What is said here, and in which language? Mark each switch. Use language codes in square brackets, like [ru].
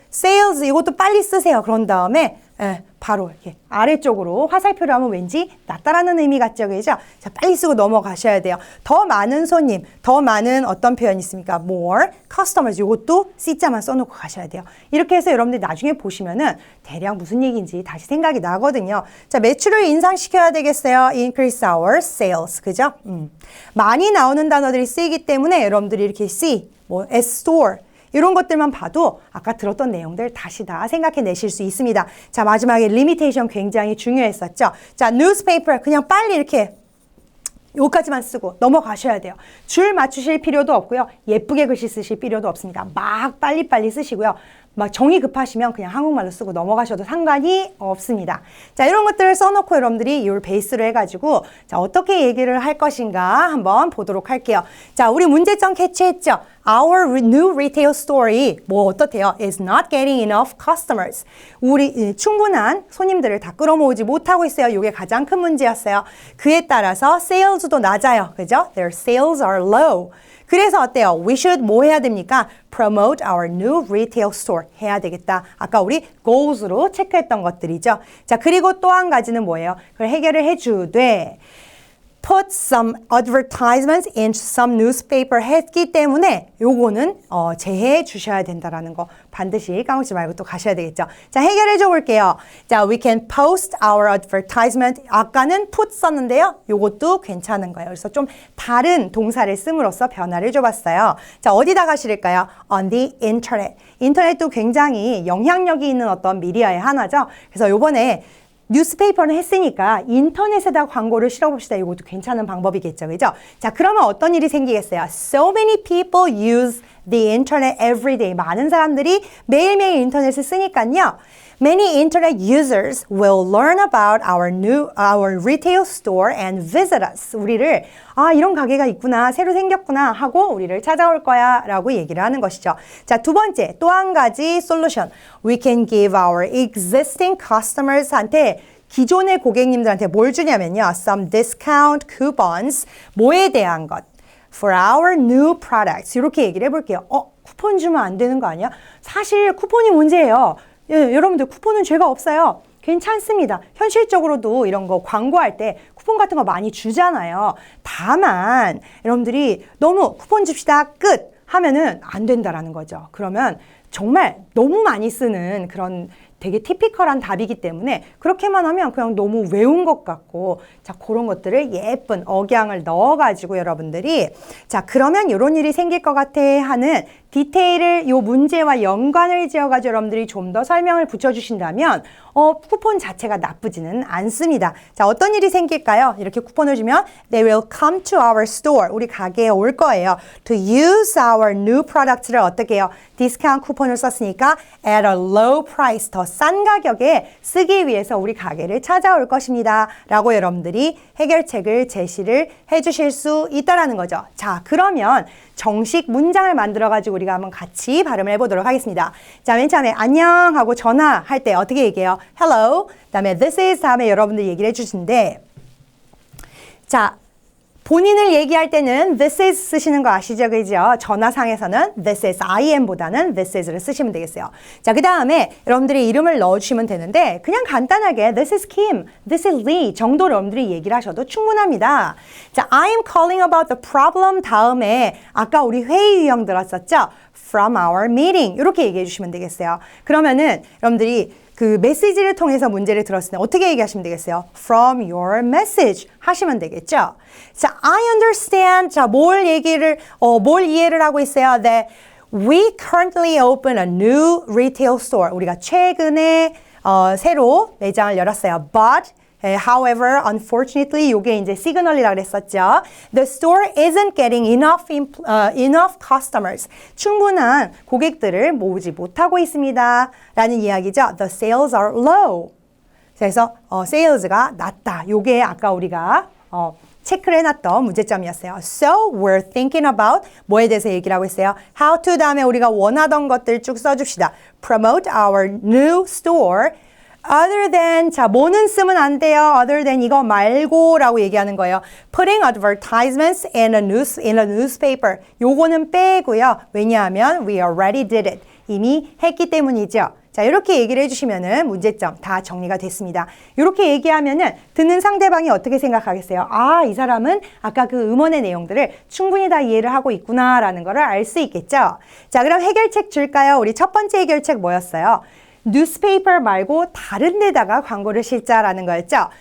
[ko] sales 이것도 빨리 쓰세요. 그런 다음에 바로 이렇게 아래쪽으로 화살표를 하면 왠지 낮다라는 의미 같죠, 그죠? 자, 빨리 쓰고 넘어가셔야 돼요. 더 많은 손님, 더 많은 어떤 표현이 있습니까? [en] More customers [ko] 이것도 C자만 써놓고 가셔야 돼요. 이렇게 해서 여러분들이 나중에 보시면은 대략 무슨 얘기인지 다시 생각이 나거든요. 자, 매출을 인상시켜야 되겠어요. [en] Increase our sales, [ko] 그죠? 많이 나오는 단어들이 쓰이기 때문에 여러분들이 이렇게 C, S store 이런 것들만 봐도 아까 들었던 내용들 다시 다 생각해내실 수 있습니다. 자, 마지막에 리미테이션 굉장히 중요했었죠. 자, 뉴스페이퍼 그냥 빨리 이렇게 요까지만 쓰고 넘어가셔야 돼요. 줄 맞추실 필요도 없고요. 예쁘게 글씨 쓰실 필요도 없습니다. 막 빨리빨리 쓰시고요. 막 정이 급하시면 그냥 한국말로 쓰고 넘어가셔도 상관이 없습니다. 자, 이런 것들을 써놓고 여러분들이 이걸 베이스로 해가지고 자, 어떻게 얘기를 할 것인가 한번 보도록 할게요. 자, 우리 문제점 캐치했죠? [en] Our new retail store [ko] 어떻대요? [en] is not getting enough customers. [ko] 우리 충분한 손님들을 다 끌어모으지 못하고 있어요. 이게 가장 큰 문제였어요. 그에 따라서 sales도 낮아요. 그죠? [en] Their sales are low. [ko] 그래서 어때요? [en] We should [ko] 뭐 해야 됩니까? [en] Promote our new retail store [ko] 해야 되겠다. 아까 우리 goals로 체크했던 것들이죠. 자, 그리고 또 한 가지는 뭐예요? 그걸 해결을 해주되 [en] put some advertisements in some newspaper [ko] 했기 때문에 요거는 제해 주셔야 된다라는 거 반드시 까먹지 말고 또 가셔야 되겠죠. 자, 해결해 줘 볼게요. [en] 자, we can post our advertisement. [ko] 아까는 put 썼는데요. 요것도 괜찮은 거예요. 그래서 좀 다른 동사를 씀으로써 변화를 줘봤어요. 자, 어디다가 실을까요? [en] On the internet. [ko] 인터넷도 굉장히 영향력이 있는 어떤 미디어의 하나죠. 그래서 요번에 뉴스페이퍼는 했으니까 인터넷에다 광고를 실어봅시다. 이것도 괜찮은 방법이겠죠. 그죠? 자, 그러면 어떤 일이 생기겠어요? [en] So many people use the internet every day. [ko] 많은 사람들이 매일매일 인터넷을 쓰니까요. [en] Many internet users will learn about our retail store and visit us. [ko] 우리를 이런 가게가 있구나, 새로 생겼구나 하고 우리를 찾아올 거야 라고 얘기를 하는 것이죠. 자, 두 번째, 또 한 가지 솔루션. [en] We can give our existing customers한테 [ko] 기존의 고객님들한테 뭘 주냐면요. [en] Some discount coupons. [ko] 뭐에 대한 것. [en] For our new products. [ko] 이렇게 얘기를 해볼게요. 쿠폰 주면 안 되는 거 아니야? 사실 쿠폰이 문제예요. 여러분들 쿠폰은 죄가 없어요. 괜찮습니다. 현실적으로도 이런 거 광고할 때 쿠폰 같은 거 많이 주잖아요. 다만 여러분들이 너무 쿠폰 줍시다 끝 하면은 안 된다라는 거죠. 그러면 정말 너무 많이 쓰는 그런 되게 티피컬한 답이기 때문에 그렇게만 하면 그냥 너무 외운 것 같고 자 그런 것들을 예쁜 억양을 넣어가지고 여러분들이 자 그러면 이런 일이 생길 것 같아 하는 디테일을 요 문제와 연관을 지어가지고 여러분들이 좀 더 설명을 붙여주신다면 쿠폰 자체가 나쁘지는 않습니다. 자 어떤 일이 생길까요? 이렇게 쿠폰을 주면 [en] They will come to our store. [ko] 우리 가게에 올 거예요. [en] To use our new products를 [ko] 어떻게 해요? 디스카운트 쿠폰을 썼으니까 [en] at a low price. [ko] 더 싼 가격에 쓰기 위해서 우리 가게를 찾아올 것입니다. 라고 여러분들이 해결책을 제시를 해주실 수 있다라는 거죠. 자 그러면 정식 문장을 만들어가지고 우리가 한번 같이 발음을 해보도록 하겠습니다. 자, 맨 처음에 안녕 하고 전화할 때 어떻게 얘기해요? [en] Hello. [ko] 그다음에 this is 다음에 여러분들 얘기를 해주시는데 자, 본인을 얘기할 때는 this is 쓰시는 거 아시죠? 그죠? 전화상에서는 this is IM보다는 this is를 쓰시면 되겠어요. 자, 그 다음에 여러분들이 이름을 넣어주시면 되는데 그냥 간단하게 this is Kim, this is Lee 정도로 여러분들이 얘기를 하셔도 충분합니다. 자, [en] I'm calling about the problem [ko] 다음에 아까 우리 회의 유형 들었었죠? [en] From our meeting [ko] 이렇게 얘기해 주시면 되겠어요. 그러면은 여러분들이 그 메시지를 통해서 문제를 들었을 때 어떻게 얘기하시면 되겠어요? [en] From your message [ko] 하시면 되겠죠? [en] 자, I understand. [ko] 자, 뭘 이해를 하고 있어요? [en] That we currently open a new retail store. [ko] 우리가 최근에 새로 매장을 열었어요. [en] But however, unfortunately, [ko] 이게 이제 시그널이라고 그랬었죠. [en] The store isn't getting enough customers. [ko] 충분한 고객들을 모으지 못하고 있습니다. 라는 이야기죠. [en] The sales are low. [ko] 그래서 sales가 낮다. 이게 아까 우리가 체크를 해놨던 문제점이었어요. [en] So we're thinking about [ko] 뭐에 대해서 얘기를 하고 있어요. [en] How to [ko] 다음에 우리가 원하던 것들 쭉 써줍시다. [en] Promote our new store. Other than, 자, [ko] 뭐는 쓰면 안 돼요. [en] Other than [ko] 이거 말고 라고 얘기하는 거예요. [en] Putting advertisements in a newspaper. [ko] 요거는 빼고요. 왜냐하면 [en] we already did it. [ko] 이미 했기 때문이죠. 자, 이렇게 얘기를 해주시면은 문제점 다 정리가 됐습니다. 이렇게 얘기하면은 듣는 상대방이 어떻게 생각하겠어요? 아, 이 사람은 아까 그 음원의 내용들을 충분히 다 이해를 하고 있구나라는 거를 알 수 있겠죠. 자, 그럼 해결책 줄까요? 우리 첫 번째 해결책 뭐였어요? 뉴스페이퍼 말고 다른 데다가 광고를 실자라는 거였죠.